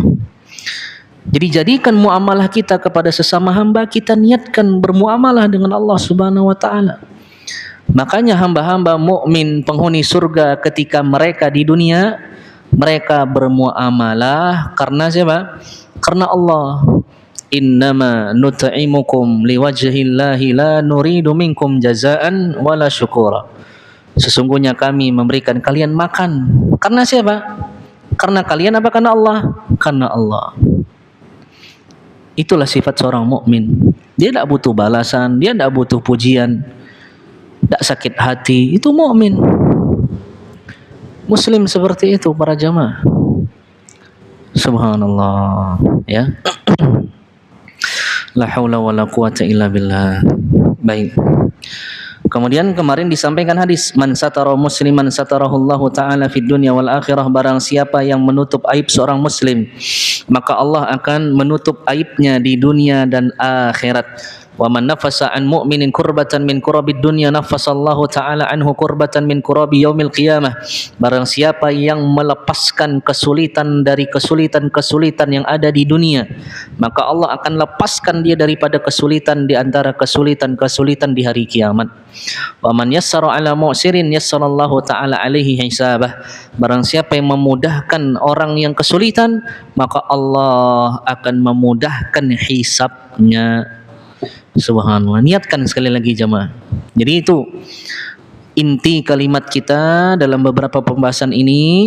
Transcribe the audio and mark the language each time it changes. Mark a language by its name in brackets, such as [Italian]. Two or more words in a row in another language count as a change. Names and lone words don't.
[Indonesian] Jadi jadikan muamalah kita kepada sesama hamba, kita niatkan bermuamalah dengan Allah [Arabic] سبحانه وتعالى. [Indonesian] Makanya hamba-hamba mukmin penghuni surga ketika mereka di dunia, mereka bermuamalah karena siapa? Karena Allah. [Arabic] إنما نطعمكم لوجه الله لا نريد منكم جزاء ولا شكورا. [Indonesian] Sesungguhnya kami memberikan kalian makan karena siapa? Karena kalian apa? Karena Allah. Karena Allah. Itulah sifat seorang mukmin. Dia tidak butuh balasan, dia tidak butuh pujian, tidak sakit hati. Itu mukmin. Muslim seperti itu para jamaah. Subhanallah, [Arabic] ya. لا حول ولا قوة إلا بالله. [Indonesian] Baik. Kemudian kemarin disampaikan hadis, [Arabic] من ستر مسلما ستره الله تعالى في الدنيا والآخرة. [Indonesian] Barang siapa yang menutup aib seorang muslim, maka Allah akan menutup aibnya di dunia dan akhirat. [Arabic] ومن نفس عن مؤمن كربة من كرب الدنيا نفس الله تعالى عنه كربة من كرب يوم القيامة. [Indonesian] Barang siapa yang melepaskan kesulitan dari kesulitan-kesulitan yang ada di dunia, maka Allah akan lepaskan dia daripada kesulitan di antara kesulitan-kesulitan di hari kiamat. [Arabic] ومن يسر على معسر يسر الله تعالى عليه حسابه. [Indonesian] Barang siapa yang memudahkan orang yang kesulitan, maka Allah akan memudahkan hisabnya. Subhanallah. Niatkan sekali lagi jamaah. Jadi itu inti kalimat kita dalam beberapa pembahasan ini.